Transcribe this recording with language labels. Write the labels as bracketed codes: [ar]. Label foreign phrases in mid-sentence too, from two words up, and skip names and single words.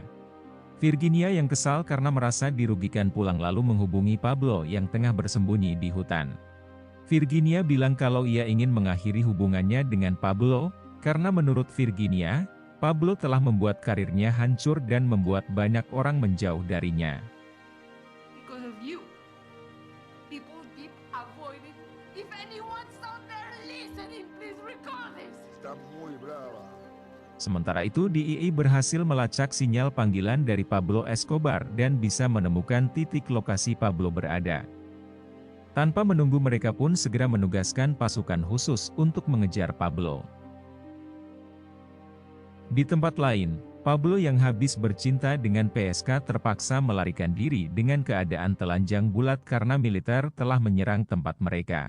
[id] Virginia yang kesal karena merasa dirugikan pulang lalu menghubungi Pablo yang tengah bersembunyi di hutan. Virginia bilang kalau ia ingin mengakhiri hubungannya dengan Pablo, karena menurut Virginia, Pablo telah membuat karirnya hancur dan membuat banyak orang menjauh darinya. [en] Because of you. People keep avoiding. If anyone's out there listening, please record this. [es] Está muy brava. [id] Sementara itu DEA berhasil melacak sinyal panggilan dari Pablo Escobar dan bisa menemukan titik lokasi Pablo berada. Tanpa menunggu mereka pun segera menugaskan pasukan khusus untuk mengejar Pablo. Di tempat lain, Pablo yang habis bercinta dengan PSK terpaksa melarikan diri dengan keadaan telanjang bulat karena militer telah menyerang tempat mereka.